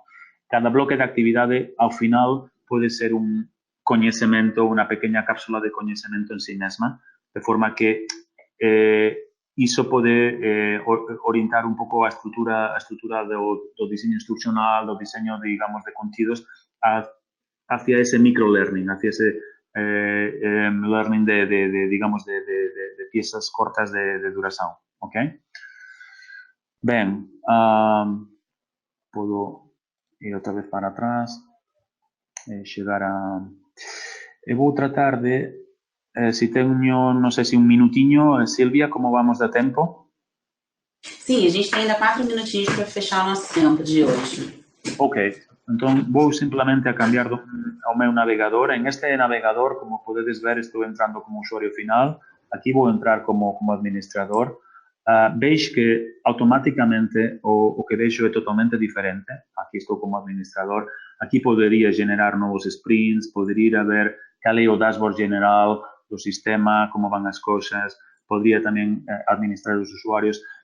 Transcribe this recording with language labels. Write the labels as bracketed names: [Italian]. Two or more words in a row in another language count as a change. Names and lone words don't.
[Galician] Cada bloque de actividade, ao final, pode ser un coñecemento, unha pequena cápsula de coñecemento en sí mesma, de forma que iso pode orientar un pouco a estrutura do diseño instruccional, do diseño, digamos, de contidos [Spanish] hacia ese [Galician] microlearning, [Spanish] hacia ese [Galician] learning digamos, de piezas cortas de duración, ok? Ben, podo ir outra vez para atrás e chegar a... Eu vou tratar de, se teño, non sei se un minutiño, Silvia, como vamos de tempo? [Portuguese] Sim, a gente tem ainda 4 minutinhos para fechar o nosso tempo de hoje. [Galician] Ok, entón vou simplemente a cambiar ao meu navegador. En este navegador, como podedes ver, estou entrando como usuario final. Aquí vou entrar como administrador. Veis que automáticamente o que vexo é totalmente diferente. Aquí estou como administrador. Aquí podería generar novos sprints, podería ir a ver cal é o dashboard general do sistema, como van as cousas, podería tamén administrar os usuarios.